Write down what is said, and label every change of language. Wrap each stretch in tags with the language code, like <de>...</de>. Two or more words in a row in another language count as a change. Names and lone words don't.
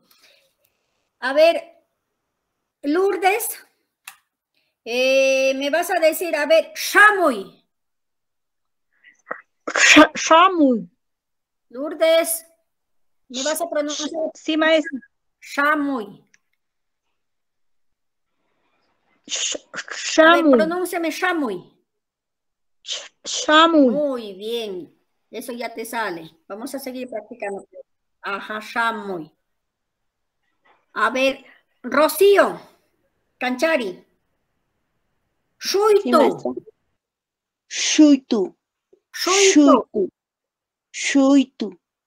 <es>A ver, Lourdes, me vas a decir, a ver, Shamuy. Shamuy. Lourdes, ¿me vas a pronunciar? Sí, maestra. Shamuy. A ver, Shamuy. pronúnciame Shamuy. Shamuy. Muy bien. Eso ya te sale. Vamos a seguir practicando. Ajá, Shamuy. A ver, Rocío, Canchari. Sí, maestra. Shuitu. Shuitu. Shuitu.</es>